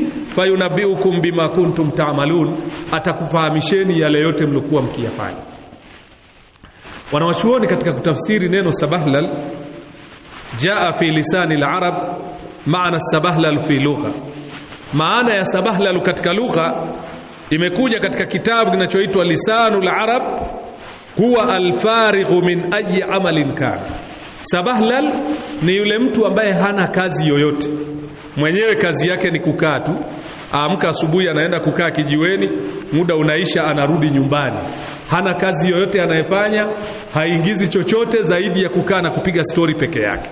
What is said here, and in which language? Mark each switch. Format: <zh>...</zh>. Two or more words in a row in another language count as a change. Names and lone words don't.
<ar>فينبئكم بما كنتم تعملون,</ar> <sw>atakufahamisheni yale yote mlikuwa mkiyafanya. Wanawachuoni katika kutafsiri neno sabahlal,</sw> <ar>جاء في لسان العرب معنى سبهلل في اللغة.</ar> <sw>Maana ya sabahlal katika lugha imekuja katika kitabu kinachoitwa Lisanul Arab,</sw> <ar>هو الفارغ من أي عمل كان.</ar> <sw>Sabahlal ni yule mtu ambaye hana kazi yoyote, mwenyewe kazi yake ni kukaa tu. Amka asubuhi anaenda kukaa kijiweni, muda unaisha anarudi nyumbani. Hana kazi yoyote anayefanya, haingizi chochote zaidi ya kukaa na kupiga story peke yake.</sw>